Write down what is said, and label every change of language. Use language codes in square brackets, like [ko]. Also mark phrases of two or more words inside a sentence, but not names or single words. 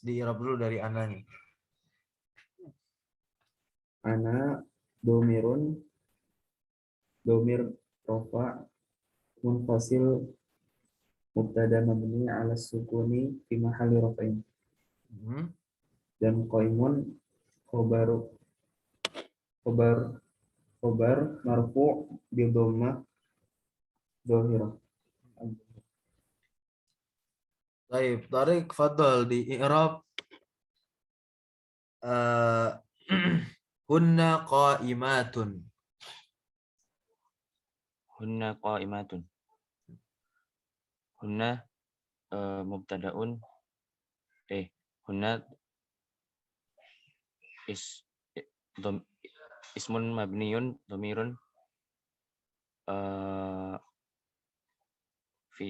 [id] Di i'rab dulu dari ananya. [ar] أنا ضمير ضمير رفع منفصل مبتدأ مبني على السكون في محل رفع. Dan قائم خبر خبر مرفوع بضمة ظاهرة. Baik, Tariq, fadhol di إعراب هن قائمة. هن قائمة. هن مبتدأ هن اسم مبني ضمير في